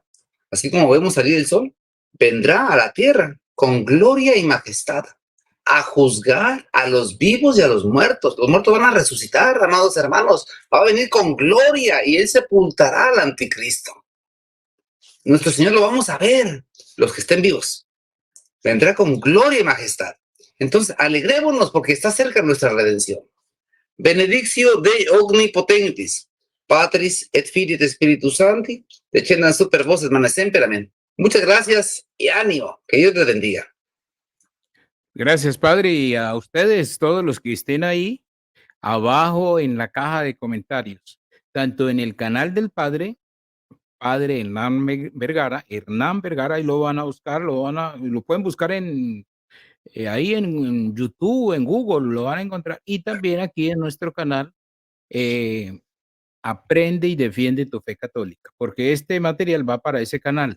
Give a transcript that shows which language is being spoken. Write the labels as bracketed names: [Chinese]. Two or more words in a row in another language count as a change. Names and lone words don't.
[Spanish] Así como vemos salir el sol, vendrá a la tierra con gloria y majestad a juzgar a los vivos y a los muertos. Los muertos van a resucitar, amados hermanos. Va a venir con gloria y él sepultará al anticristo. Nuestro Señor lo vamos a ver, los que estén vivos. Vendrá con gloria y majestad. Entonces, alegrémonos porque está cerca nuestra redención. [Latin] Benedictio Dei Omnipotentis, Patris et Filii et Spiritus Sancti, descendan super voces manes semper, [Spanish] amén. Muchas gracias y ánimo. Que Dios les bendiga. Gracias, Padre, y a ustedes, todos los que estén ahí, abajo en la caja de comentarios, tanto en el canal del Padre Hernán Vergara, ahí lo van a buscar, lo pueden buscar ahí en YouTube, en Google, lo van a encontrar, y también aquí en nuestro canal, Aprende y Defiende tu Fe Católica, porque este material va para ese canal.